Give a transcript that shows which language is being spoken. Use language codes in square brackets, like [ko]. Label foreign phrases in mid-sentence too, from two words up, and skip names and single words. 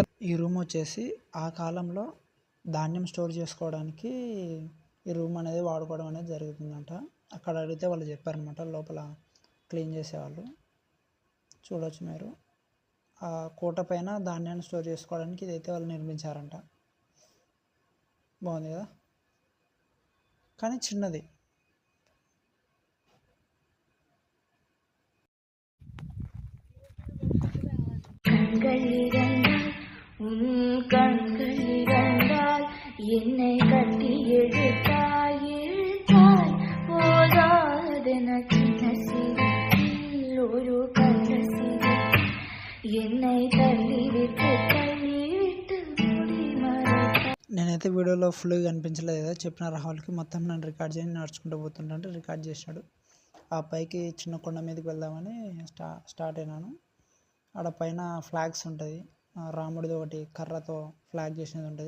[te] ఈ రూమ్ వచ్చేసి ఆ కాలంలో ధాన్యం స్టోర్ చేసుకోవడానికి ఈ రూమ్ అనేది వాడుకోవడం అనేది జరుగుతుందంట. అక్కడ అడిగితే వాళ్ళు చెప్పారనమాట, లోపల క్లీన్ చేసేవాళ్ళు. చూడవచ్చు మీరు. ఆ కోట పైన ధాన్యాన్ని స్టోర్ చేసుకోవడానికి ఇదైతే వాళ్ళు నిర్మించారంట. బాగుంది కదా, కానీ చిన్నది. [ta] கண்களிரண்டால் என்னை கட்டி இழுத்தாய் போதாதென சின்ன சிரிப்பில் ஒரு கள்ள சிரி என்னை தள்ளிவிட்டு [te] నేనైతే వీడియోలో ఫుల్గా కనిపించలేదు కదా, చెప్పిన రాహుల్కి మొత్తం నన్ను రికార్డ్ చేసి నడుచుకుంటూ పోతుంటే రికార్డ్ చేసినాడు. ఆ పైకి చిన్న కొండ మీదకి వెళ్దామని స్టార్ట్ అయినాను. ఆడ పైన ఫ్లాగ్స్ ఉంటుంది, రాముడిది ఒకటి కర్రతో ఫ్లాగ్ చేసినది ఉంటుంది.